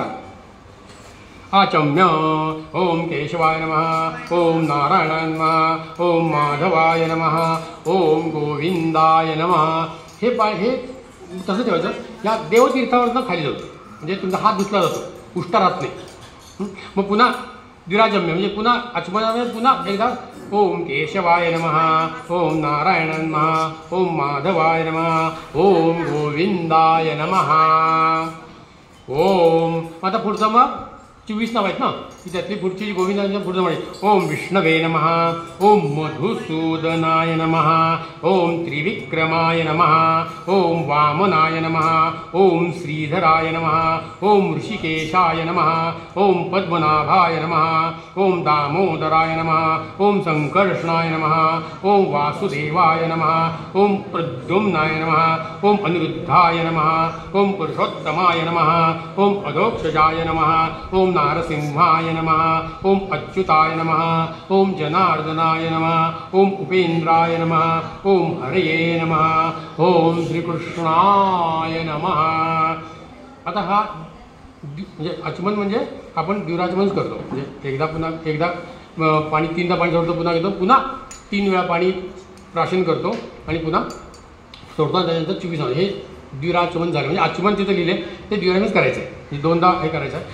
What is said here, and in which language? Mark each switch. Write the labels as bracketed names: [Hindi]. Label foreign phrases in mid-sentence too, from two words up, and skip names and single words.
[Sanskrit] आचम्य ओम केशवाय नमः, ओम नारायणाय नमः, ओम माधवाय नमः, ओम गोविंदाय नमः. [Marathi] हे तसं ठेवायचं. या देवतीर्थावरनं खाली जातो, म्हणजे तुमचा हात धुतला जातो, उष्टा राहत नाही. मग पुन्हा द्विराजम्य म्हणजे पुन्हा आचमनामध्ये पुन्हा एकदा [Sanskrit] ओम केशवाय नमः, ओम नारायणाय नमः, ओम माधवाय नमः, ओम गोविंदाय नमः. [Marathi] ओम आता पुढचं मग 24 नाव आहेत ना, की त्यातली पुढची जी गोविंदांच्या पुढचं म्हणजे [Sanskrit] ओम विष्णवे नमः, ओम मधुसूदनाय नमः, ओम त्रिविक्रमाय नमः, ओम वामनाय नमः, ओम श्रीधराय नमः, ओम ऋषिकेशाय नमः, ओम पद्मनाभाय नमः, ओम दामोदराय नमः, ओम संकर्षणाय नमः, ओम वासुदेवाय नमः, ओम प्रद्युम्नाय नमः, ओम अनिरुद्धाय नमः, ओम पुरुषोत्तमाय नमः, ओम अधोक्षजाय नमः, ओम नारसिंहाय नमः, ओम अच्युताय नमः, ओम जनार्दनाय नमः, ओम उपेंद्राय नमः, ओम हरये नमः, ओम श्रीकृष्णाय नमः. [Marathi] आता हा म्हणजे आचमन म्हणजे आपण द्विराचमनच करतो, म्हणजे एकदा पाणी 3दा पाणी सोडतो, पुन्हा घेतो, पुन्हा 3 वेळा पाणी प्राशन करतो आणि पुन्हा सोडतो. त्याच्यानंतर 24 हे द्विराचमन झालं. म्हणजे आचमन तिथं लिहिले ते द्विराचमनच करायचं आहे, म्हणजे 2दा हे करायचं आहे.